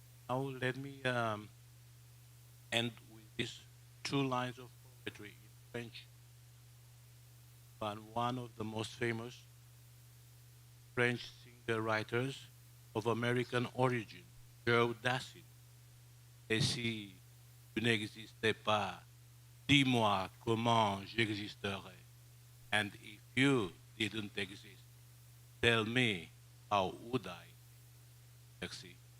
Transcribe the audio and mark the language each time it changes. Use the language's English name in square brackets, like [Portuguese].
[English] Now let me end with these two lines of poetry in French. One of the most famous French singer-writers of American origin, Joe Dassin. [French] Et si tu n'existais pas, dis-moi comment j'existerais. [English] And if you didn't exist, tell me how would I? [French] Merci.